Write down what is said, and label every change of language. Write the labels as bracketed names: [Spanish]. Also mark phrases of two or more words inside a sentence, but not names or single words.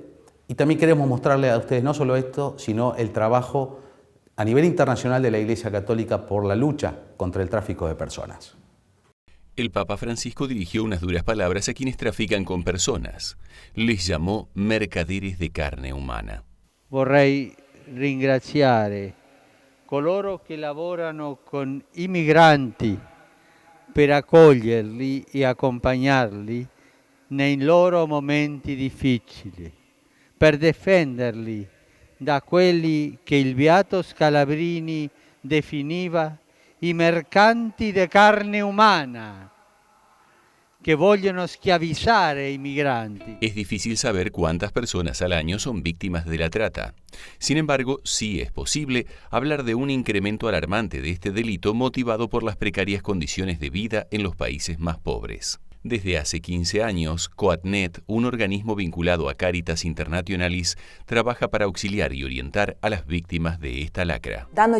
[Spanish] Y también queremos mostrarle a ustedes no solo esto, sino el trabajo a nivel internacional de la Iglesia Católica por la lucha contra el tráfico de personas. El Papa Francisco dirigió unas duras palabras a quienes trafican con personas. Les llamó mercaderes de [Italian] carne umana. Vorrei ringraziare coloro che lavorano con i migranti per accoglierli e accompagnarli nei loro momenti difficili, per difenderli da quelli che il beato Scalabrini definiva i mercanti di carne umana, que vogliono schiavizzare i migranti. [Spanish] Es difícil saber cuántas personas al año son víctimas de la trata. Sin embargo, sí es posible hablar de un incremento alarmante de este delito motivado por las precarias condiciones de vida en los países más pobres. Desde hace 15 años, Coatnet, un organismo vinculado a Caritas Internationalis, trabaja para auxiliar y orientar a las víctimas de esta lacra.